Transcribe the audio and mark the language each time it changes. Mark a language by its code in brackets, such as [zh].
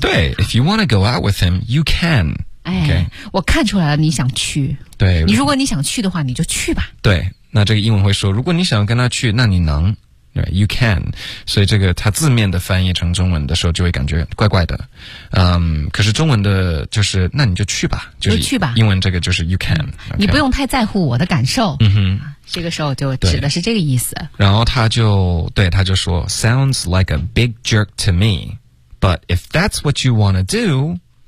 [zh] 对 [en] ，if you want to go out with him，you can。哎， okay? [zh] 我看出来了，你想去，对，你如果你想去的话，你就去吧。对，那这个英文会说，如果你想跟他去，那你能。 [en] Right, you can. [zh] 所以这个它字面的翻译成中文的时候就会感觉怪怪的。可是中文的就是那你就去吧。就是去吧。英文这个就是 [en] you can、okay。 [zh] 你不用太在乎我的感受。嗯哼。这个时候就指的是这个意思。然后他就说 [en] sounds like a big jerk to me, but if that's what you want to do,